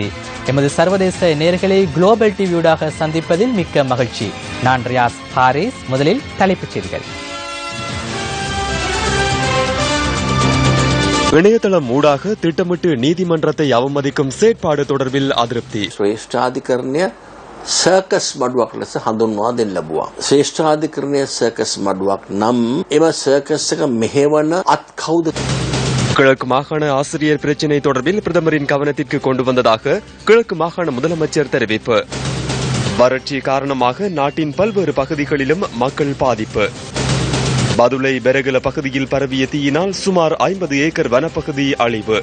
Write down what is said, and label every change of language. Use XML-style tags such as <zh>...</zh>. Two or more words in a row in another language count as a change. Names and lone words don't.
<ta>எமது சர்வதேச நேயர்களை குளோபல் டிவியூடாக சந்திப்பதில் மிக்க மகிழ்ச்சி. நான் ரியாஸ் ஹாரிஸ். முதலில் தலைப்புச் செய்திகள். இணையதளம் ஊடாக திட்டமிட்டு நீதிமன்றத்தை அவமதிக்கும் செயற்பாடு தொடர்பில் அதிருப்தி.</ta> <si>සර්කස් මඩුවක් ලෙස හඳුන්වා දෙන්න ලැබුවා. ශ්‍රේෂ්ඨාධිකරණයේ සර්කස් මඩුවක් නම් එම සර්කස් එක මෙහෙවන අත් කවුද?</si> <ta>கிழக்கு மாகாண ஆசிரியர் பிரச்சினை தொடர்பில் பிரதமரின் கவனத்திற்கு கொண்டு வந்ததாக கிழக்கு மாகாண முதலமைச்சர் தெரிவிப்பு. வறட்சி காரணமாக நாட்டின் பல்வேறு பகுதிகளிலும் மக்கள் பாதிப்பு. பதுளை பெரகல பகுதியில் பரவிய தீயினால் சுமார் 50 ஏக்கர் வனப்பகுதி அழிவு.</ta>